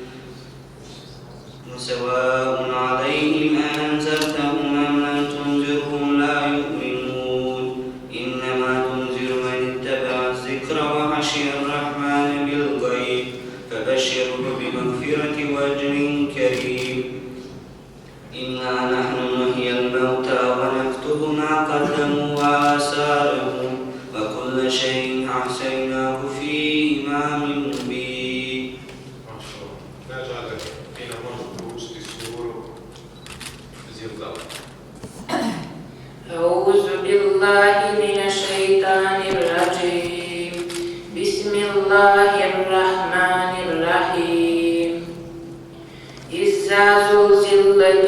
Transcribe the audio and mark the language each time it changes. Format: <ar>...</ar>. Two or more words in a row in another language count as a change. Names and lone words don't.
<ar>وسواء عليهم أنذرتهم أم لم تنذرهم لا يؤمنون إنما تنذر من اتبع الذكر وخشي الرحمن بالغيب فبشره بمغفرة وأجر كريم إنا نحن نحيي الموتى ونكتب ما قدموا وآثارهم وكل شيء أحصيناه في إمام مبين. ما شاء الله.</ar> <bs>Nežade, ti nam možeš proučiti suru Zilzal.</bs> <ar>أعوذ بالله من الشيطان الرجيم بسم الله الرحمن الرحيم إذا زلزلت</ar>